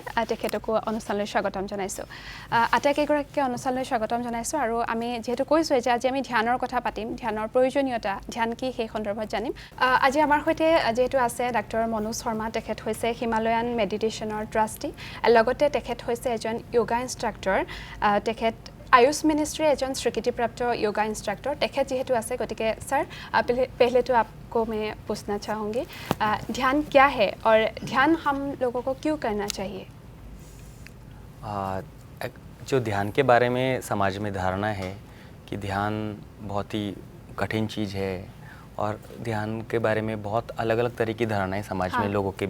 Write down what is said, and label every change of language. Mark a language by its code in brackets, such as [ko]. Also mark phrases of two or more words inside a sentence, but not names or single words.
[as] তেখেতকো অনুষ্ঠানলৈ স্বাগতম জনাইছো আটাইকেইগৰাকীকে অনুষ্ঠানলৈ স্বাগতম জনাইছো আৰু আমি যেহেতু কৈছো যে আজি আমি ধ্যানৰ কথা পাতিম ধ্যানৰ প্ৰয়োজনীয়তা ধ্যান কি সেই সন্দৰ্ভত জানিম আজি আমাৰ সৈতে যেহেতু আছে ডক্টৰ মনোজ শৰ্মা তেখেত হৈছে হিমালয়ান মেডিটেশনৰ ট্ৰাষ্টি লগতে তেখেত হৈছে এজন [en] yoga instructor [as] তেখেত আয়ুষ মিনিষ্ট্ৰী এজন স্বীকৃতিপ্ৰাপ্ত [en] yoga instructor [as] তেখেত যেহেতু আছে গতিকে [hi] सर पहले तो आपको मैं पूछना चाहूँगी ध्यान क्या है और ध्यान हम लोगों को क्यों करना चाहिए जो ध्यान के बारे में समाज में धारणा है कि ध्यान बहुत ही कठिन चीज़ है और ध्यान के बारे में बहुत अलग अलग तरह की धारणाएं समाज में लोगों के